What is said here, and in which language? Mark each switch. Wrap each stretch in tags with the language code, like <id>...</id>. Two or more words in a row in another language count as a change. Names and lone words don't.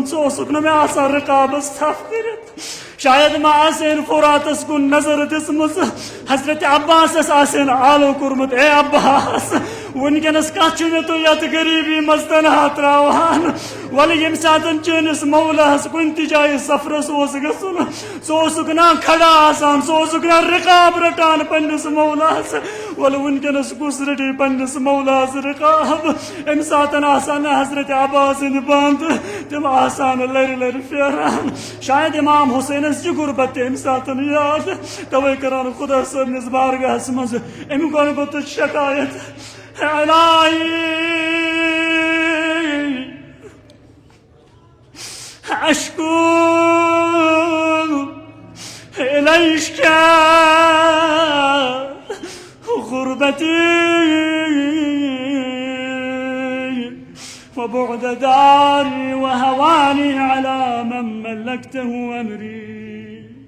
<ks>ژٕ اوسُکھ نہٕ مےٚ آسان رقابس تھپھ کٔرِتھ، شاید ما آسین فراتس کن نظر دژمٕژ، حضرت عباسس آسین آلو کورمُت اے عباس ونکس کتھ مےٚ تُہۍ یتھ غریبی مز تنہا تراوان، ولہ یم ساتن چٲنِس مولاہس کُنہِ تہِ جایہِ سفرس اوس گژھُن ژٕ اوسُکھ نا کھڑا آسان، ژٕ اوسُکھ نا رقاب رٹان پننس مولاہس، ولہ ونکس کُس رٹہِ پننس مولاہس رقاب؟ امہ ساتن آسان حضرت عباس سٕنٛدِ بند تم آسان لرِ لرِ پھیران، شاید امام حسینس چھ غربت تہ امہ ساتن یاد، توے کران خدا صٲبنس بارگاہس مز امہ غربتٕچ شکایت.</ks> <ar>إلهي أشكو إليك غربتي وبعد داري وهواني على من ملكته أمري.</ar>